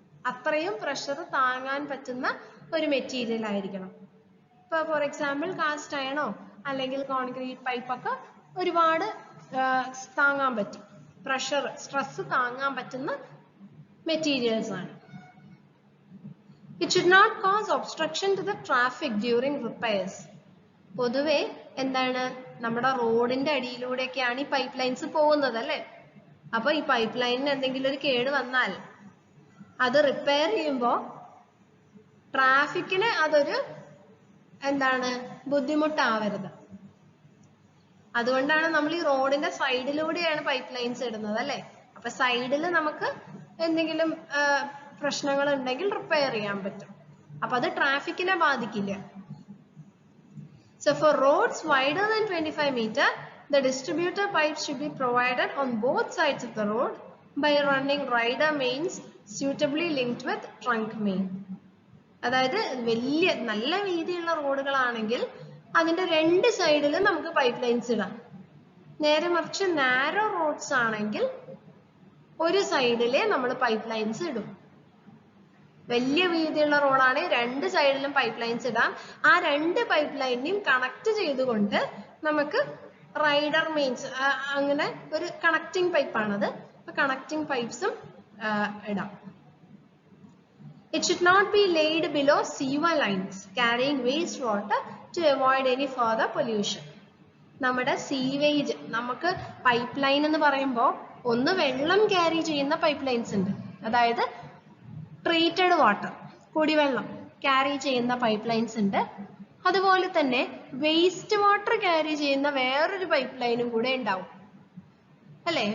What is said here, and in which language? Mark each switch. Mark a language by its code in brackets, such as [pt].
[ml] അത്രയും പ്രഷർ താങ്ങാൻ പറ്റുന്ന ഒരു മെറ്റീരിയൽ ആയിരിക്കണം. ഇപ്പൊ [en] for example [ml] കാസ്റ്റ് അയണോ അല്ലെങ്കിൽ കോൺക്രീറ്റ് പൈപ്പൊക്കെ ഒരുപാട് താങ്ങാൻ പറ്റും, പ്രഷർ സ്ട്രെസ് താങ്ങാൻ പറ്റുന്ന മെറ്റീരിയൽസ് ആണ്. [en] It should not cause obstruction to the traffic during repairs. [ml] പൊതുവെ എന്താണ്, നമ്മുടെ റോഡിന്റെ അടിയിലൂടെയൊക്കെയാണ് ഈ പൈപ്പ് ലൈൻസ് പോകുന്നത് അല്ലേ. അപ്പൊ ഈ പൈപ്പ് ലൈനിന് എന്തെങ്കിലും ഒരു കേട് വന്നാൽ അത് റിപ്പയർ ചെയ്യുമ്പോൾ ട്രാഫിക്കിന് അതൊരു എന്താണ് ബുദ്ധിമുട്ടാവരുത്. അതുകൊണ്ടാണ് നമ്മൾ ഈ റോഡിന്റെ സൈഡിലൂടെയാണ് പൈപ്പ് ലൈൻസ് ഇടുന്നത് അല്ലേ. അപ്പൊ സൈഡിൽ നമുക്ക് എന്തെങ്കിലും പ്രശ്നങ്ങൾ ഉണ്ടെങ്കിൽ റിപ്പയർ ചെയ്യാൻ പറ്റും. അപ്പൊ അത് ട്രാഫിക്കിനെ ബാധിക്കില്ല. [en] So for roads wider than 25 meter, the distributor pipes should be provided on both sides of the road by running rider mains suitably linked with trunk main. [ml] അതായത് വലിയ നല്ല വീതിയുള്ള റോഡുകളാണെങ്കിൽ അതിന്റെ രണ്ട് സൈഡിലും നമുക്ക് പൈപ്പ് ലൈൻസ് ഇടാം. നേരെ മറിച്ച് നാരോ റോഡ്സ് ആണെങ്കിൽ ഒരു സൈഡിലെ നമ്മൾ പൈപ്പ് ലൈൻസ് ഇടും. വലിയ വീതിയുള്ള റോഡാണെങ്കിൽ രണ്ട് സൈഡിലും പൈപ്പ് ലൈൻസ് ഇടാം. ആ രണ്ട് പൈപ്പ് ലൈനിനെയും കണക്ട് ചെയ്തുകൊണ്ട് നമുക്ക് റൈഡർ മെയിൻസ് അങ്ങനെ ഒരു കണക്റ്റിംഗ് പൈപ്പാണത്. കണക്റ്റിംഗ് പൈപ്സും ഇടാം. [en] It should not be laid below sewer lines carrying waste water to avoid any further pollution. [ml] നമ്മുടെ സീവേജ്, നമുക്ക് പൈപ്പ് ലൈൻ എന്ന് പറയുമ്പോൾ ഒന്ന് വെള്ളം ക്യാരി ചെയ്യുന്ന പൈപ്പ് ലൈൻസ് ഉണ്ട്, അതായത് ട്രീറ്റഡ് വാട്ടർ കുടിവെള്ളം ക്യാരി ചെയ്യുന്ന പൈപ്പ് ലൈൻസ് ഉണ്ട്. അതുപോലെ തന്നെ വേസ്റ്റ് വാട്ടർ ക്യാരി ചെയ്യുന്ന വേറൊരു പൈപ്പ് ലൈനും കൂടെ ഉണ്ടാവും അല്ലെ.